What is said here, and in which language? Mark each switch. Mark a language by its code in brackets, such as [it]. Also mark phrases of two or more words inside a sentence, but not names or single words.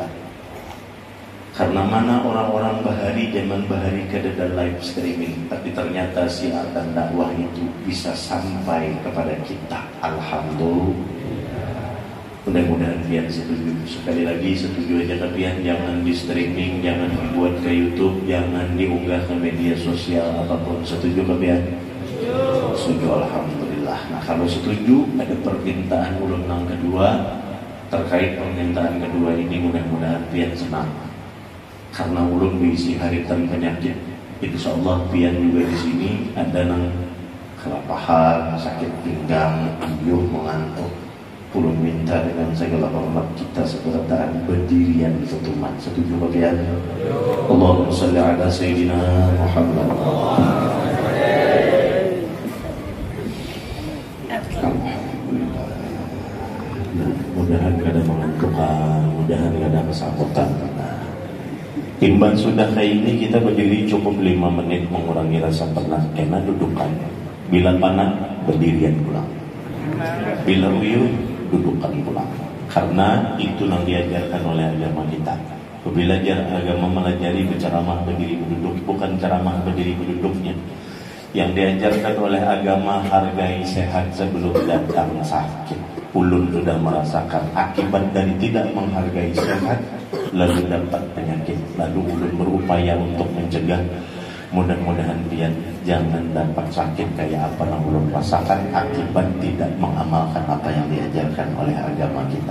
[id] Karena mana orang-orang bahari, zaman bahari keadaan [en] live streaming, [id] tapi ternyata siar dan dakwah itu bisa sampai kepada kita. Alhamdulillah. Mudah-mudahan pian setuju. Sekali lagi setuju aja ke pian, jangan di streaming, jangan dibuat ke YouTube, jangan diunggah ke media sosial apapun. Setuju ke pian? Setuju, alhamdulillah. Nah, kalau setuju, ada permintaan ulun yang kedua. Terkait permintaan kedua ini, mudah-mudahan pian senang. Karena ulun berisi haritan penyakit, insyaallah pian juga di sini ada nang kelapahan, sakit pinggang, iuh, mengantuk. Ulun minta dengan segala hormat kita segera tahan berdirian setuman. Setuju bagian? [ar] اللهم صل على سيدنا محمد. [id] Alhamdulillah. [bjn] Mudahan kada mengantukan, mudahan kada kesakitan. [id] Timbang sudah kayak ini, kita berdiri cukup 5 menit mengurangi rasa penat. [bjn] Kena dudukan. Bila panah, berdirian pulang. Bila uyuh, dudukan pulang. [id] Karena itu yang diajarkan oleh agama kita. Belajar agama melajari berceramah berdiri berduduk, bukan ceramah berdiri berduduknya. Yang diajarkan oleh agama, hargai sehat sebelum datang sakit. Ulun sudah merasakan akibat dari tidak menghargai sehat, lalu dapat penyakit, lalu ulun berupaya untuk mencegah. Mudah-mudahan pian jangan dapat sakit kayak apa yang ulun rasakan akibat tidak mengamalkan apa yang diajarkan oleh agama kita.